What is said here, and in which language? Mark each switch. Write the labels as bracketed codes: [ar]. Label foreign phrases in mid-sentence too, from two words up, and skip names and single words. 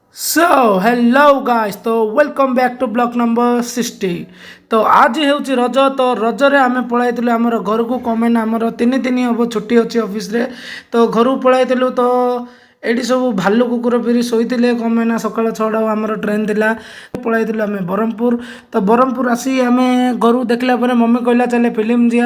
[en] so hello guys to welcome back to blog number 60. [or] ତ ଆଜି ହେଉଛି ରଜ। ତ ରଜରେ ଆମେ ପଳାଇଥିଲୁ ଆମର ଘରକୁ କମେନ୍ ଆମର ତିନି ଦିନ ହେବ ଛୁଟି ଅଛି ଅଫିସରେ। ତ ଘରକୁ ପଳାଇଥିଲୁ। ତ ଏଇଠି ସବୁ ଭାଲୁ କୁକୁର ଫିରି ଶୋଇଥିଲେ କମେନା ସକାଳ 6ଟା ଆମର ଟ୍ରେନ୍ ଥିଲା। ପଳାଇଥିଲୁ ଆମେ ବ୍ରହ୍ମପୁର। ତ ବ୍ରହ୍ମପୁର ଆସି ଆମେ ଘରକୁ ଦେଖିଲା ପରେ ମମି କହିଲା ଚାଲେ ଫିଲ୍ମ ଯିବା।